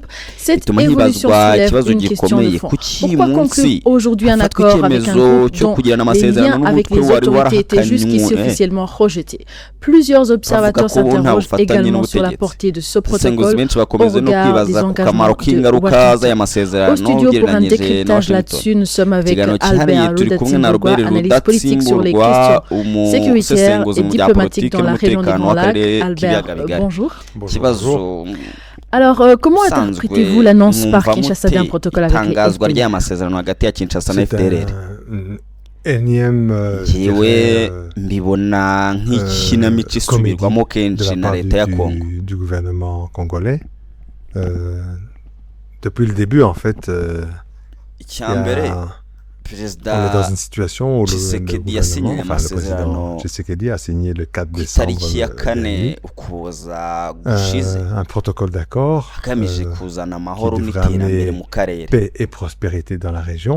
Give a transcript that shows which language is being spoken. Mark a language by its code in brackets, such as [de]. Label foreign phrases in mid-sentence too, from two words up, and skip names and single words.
[rw] Bituma hibazwa ikibazo gikomeye, kuki munsi hafatwa icyemezo cyo kugirana amasezerano n'umutwe wari warahakanywe. [fr] Plusieurs observateurs s'interrogent également sur la portée de ce protocole au regard des engagements de Washington. Au studio pour un décryptage là-dessus, nous sommes avec Albert Rudatsimburwa, analyste politique sur les questions sécuritaires et diplomatiques dans la région des Grands Lacs. Albert, bonjour. Bonjour. Alors, comment interprétez-vous l'annonce par Kinshasa d'un protocole avec les FDLR? Énième [rw] mbibona nk'ikinamico isubirwamo kenshi na leta ya Kongo [fr] du gouvernement congolais. Depuis le début, en fait, on est dans une situation où le gouvernement, enfin le président Tshisekedi a signé le 4 décembre dernier, un protocole d'accord qui devrait amener paix et prospérité dans la région.